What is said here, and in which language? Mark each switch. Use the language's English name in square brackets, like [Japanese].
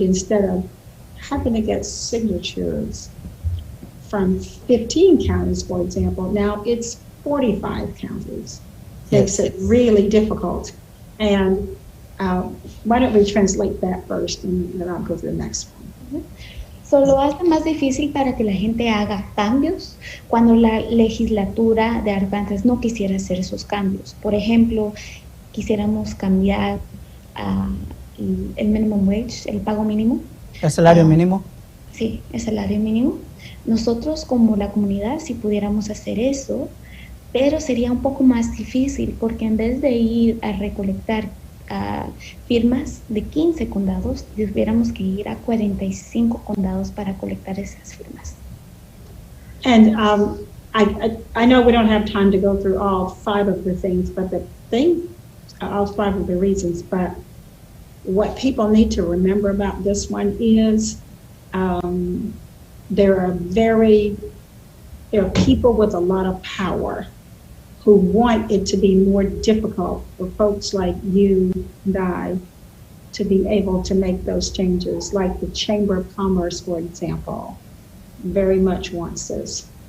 [English] Instead of having to get signatures from 15 counties, for example, now it's 45 counties. Makes it really difficult. And why don't we translate that first, and then I'll go to the next one. [Spanish] Solo hace más difícil para que la gente haga cambios cuando la legislatura de Arkansas no quisiera hacer esos cambios. Por ejemplo, quisiéramos cambiar el [English] minimum wage, [Spanish] el pago mínimo. ¿El salario mínimo? Sí, el salario mínimo. Nosotros como la comunidad sí pudiéramos hacer eso, pero sería un poco más difícil porque en vez de ir a recolectar firmas de 15 condados, tuviéramos que ir a 45 condados para colectar esas firmas. [English] And I know we don't have time to go through all 5 of the things, but all 5 of the reasons, but what people need to remember about this one is there are people with a lot of power who want it to be more difficult for folks like you and I to be able to make those changes, like the Chamber of Commerce, for example, very much wants this.